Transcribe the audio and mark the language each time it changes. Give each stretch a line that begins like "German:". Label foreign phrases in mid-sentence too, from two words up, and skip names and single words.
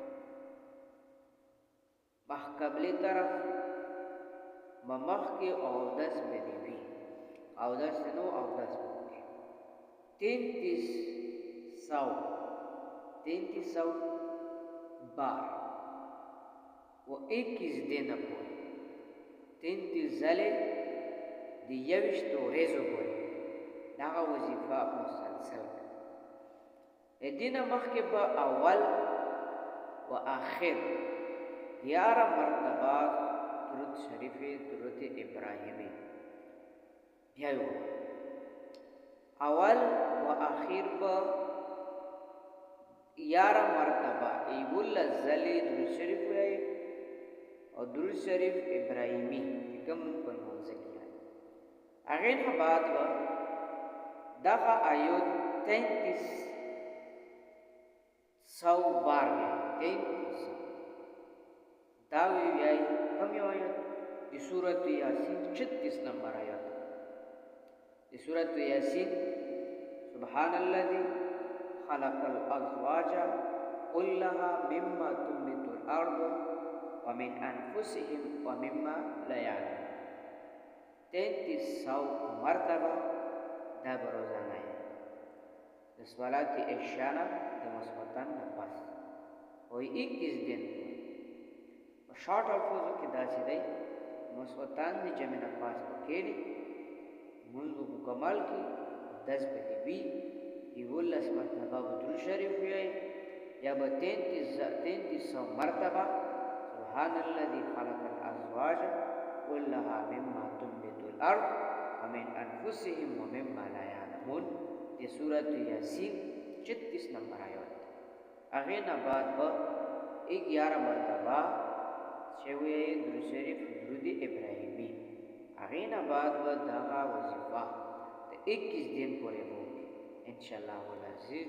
Pashto: مخ قبلې طرف به مخکې اودس به دې وي، اودس نو اودس به وکړي 3300 بار و 21 دینه پورې 33 ځلې د 21 ورځو پورې دغه وظیفه مسلسل کړي. دینه مخکې به اول و آخر 11 مرتبه درود شریف درود ابراهیمی بیا یې اول و آخر به 11 مرتبه 11 ځلې درود شریف وایي او درود شریف ابراهیمی کوم په لمانځه کې وایي. هغې نه بعد به دغه آیات 3300 بار وایي، 3300 دا وایي کوم یو آیات د سورة یاسین 36 نمبر آیات د سورة یاسین
Arabic: سبحان الذي خلق الازواج كلها مما تنبت الارض ومن انفسهم ومما لا يعلمون
Pashto: 3300 مرتبه دا به روزانه یې د صلات عشاء نه د ماسخوتن نه پس او 21 دن په شارټ الفاظو کې داسې دی ماسخوتن د جمع نه پاس په کښېني لمونځ به مکمل کړي 10 بجې وي 11 مرتبه به درود شریف ووایي یا به 3300 مرتبه
Arabic: سبحان الذي خلق الازواج كلها مما تنبت الارض ومن انفسهم ومما لا يعلمون
Pashto: د سورة یاسین 36 نمبر آیات. هغې نه بعد به 11 مرتبه چې وایي درود شریف درود ابراهیمی. هغې نه بعد به دغه وظیفه د 21 دن پورې به وکړي
Arabic: انشاءالله العزیز.